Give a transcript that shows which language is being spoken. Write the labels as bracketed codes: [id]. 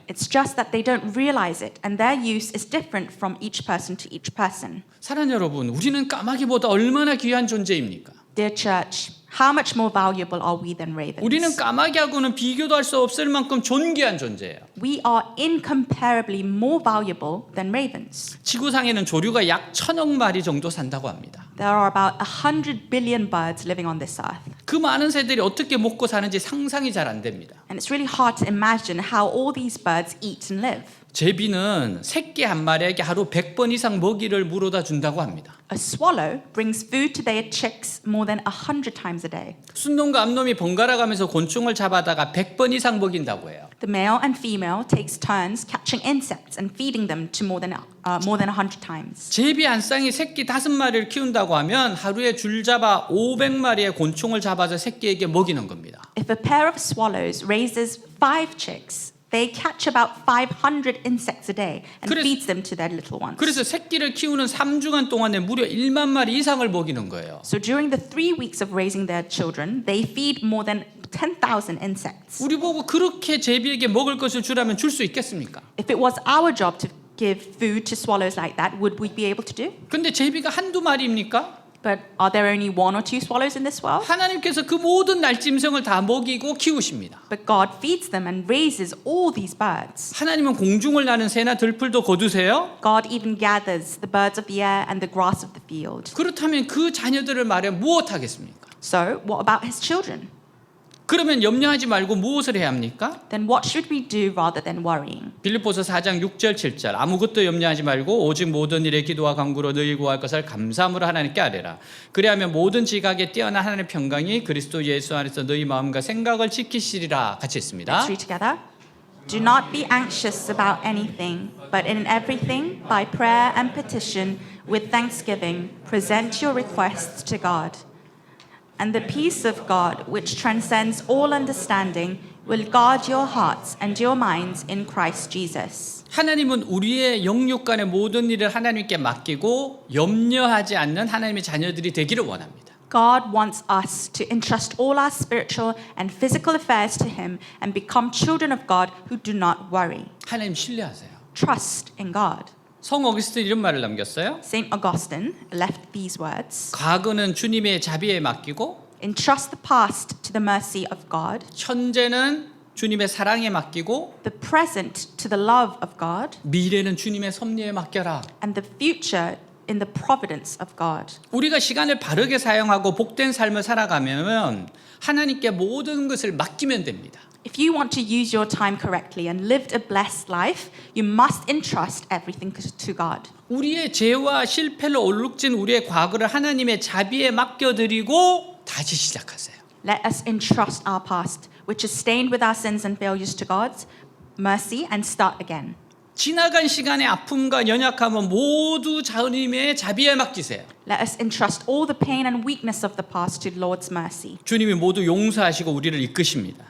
[en] It's just that they don't realize it, and their use is different from each person to each person. [ko] 사랑하는 여러분, 우리는 까마귀보다 얼마나 귀한 존재입니까? [en] Dear church, how much more valuable are we than ravens? [ko] 우리는 까마귀하고는 비교도 할 수 없을 만큼 존귀한 존재예요. [en] We are incomparably more valuable than ravens. [ko] 지구상에는 조류가 약 1,000억 마리 정도 산다고 합니다. [en] There are about 100 billion birds living on this earth. [ko] 그 많은 새들이 어떻게 먹고 사는지 상상이 잘 안 됩니다. [en] And it's really hard to imagine how all these birds eat and live. [ko] 제비는 새끼 한 마리에게 하루 100번 이상 먹이를 물어다 준다고 합니다. [en] A swallow brings food to their chicks more than 100 times a day. [ko] 순놈과 암놈이 번갈아 가면서 곤충을 잡아다가 100번 이상 먹인다고 해요. [en] The male and female takes turns catching insects and feeding them to more than 100 times. [ko] 제비 한 쌍이 새끼 5마리를 키운다고 하면 하루에 줄 잡아 500마리의 곤충을 잡아서 새끼에게 먹이는 겁니다. [en] If a pair of swallows raises 5 chicks, they catch about 500 insects a day and feeds them to their little ones. [ko] 그래서 새끼를 키우는 3주간 동안에 무려 1만 마리 이상을 먹이는 거예요. [en] So during the 3 weeks of raising their children, they feed more than 10,000 insects. [ko] 우리 보고 그렇게 제비에게 먹을 것을 주라면 줄 수 있겠습니까? [en] If it was our job to give food to swallows like that, would we be able to do? [ko] 근데 제비가 한두 마리입니까? [en] But are there only 1 or 2 swallows in this world? [ko] 하나님께서 그 모든 날짐승을 다 먹이고 키우십니다. [en] But God feeds them and raises all these birds. [ko] 하나님은 공중을 나는 새나 들풀도 거두세요? [en] God even gathers the birds of the air and the grass of the field. [ko] 그렇다면 그 자녀들을 말해 무엇하겠습니까? [en] So, what about his children? [ko] 그러면 염려하지 말고 무엇을 해야 합니까? [en] Then what should we do rather than worrying? [ko] 빌립보서 4장 6절 7절 아무것도 염려하지 말고 오직 모든 일에 기도와 간구로 너희 구할 것을 감사함으로 하나님께 아뢰라. 그리하면 모든 지각에 뛰어난 하나님의 평강이 그리스도 예수 안에서 너희 마음과 생각을 지키시리라 같이 있습니다. [en] Let's read together. Do not be anxious about anything, but in everything, by prayer and petition, with thanksgiving, present your requests to God. And the peace of God, which transcends all understanding, will guard your hearts and your minds in Christ Jesus. [ko] 하나님은 우리의 영육 간의 모든 일을 하나님께 맡기고 염려하지 않는 하나님의 자녀들이 되기를 원합니다. [en] God wants us to entrust all our spiritual and physical affairs to Him and become children of God who do not worry. [ko] 하나님 신뢰하세요. [en] Trust in God. [ko] 성 어거스틴 이런 말을 남겼어요. [en] Saint Augustine left these words. [ko] 과거는 주님의 자비에 맡기고 [en] Entrust the past to the mercy of God, [ko] 현재는 주님의 사랑에 맡기고 [en] the present to the love of God, [ko] 미래는 주님의 섭리에 맡겨라. [en] and the future in the providence of God. [ko] 우리가 시간을 바르게 사용하고 복된 삶을 살아가면 하나님께 모든 것을 맡기면 됩니다. [en] If you want to use your time correctly and lived a blessed life, you must entrust everything to God. [ko] 우리의 죄와 실패로 얼룩진 우리의 과거를 하나님의 자비에 맡겨드리고 다시 시작하세요. [en] Let us entrust our past, which is stained with our sins and failures, to God's mercy and start again. [ko] 지나간 시간의 아픔과 연약함은 모두 하나님의 자비에 맡기세요. [en] Let us entrust all the pain and weakness of the past to the Lord's mercy. [ko] 주님이 모두 용서하시고 우리를 이끄십니다.